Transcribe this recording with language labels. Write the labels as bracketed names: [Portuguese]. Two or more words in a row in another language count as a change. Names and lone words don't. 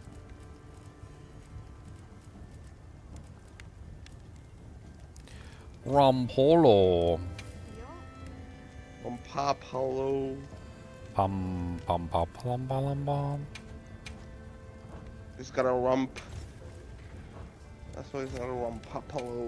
[English] Rom-polo. Rom-polo. Pum pum pum pum pum pum. It's got a rump. That's why it's not a rom-polo.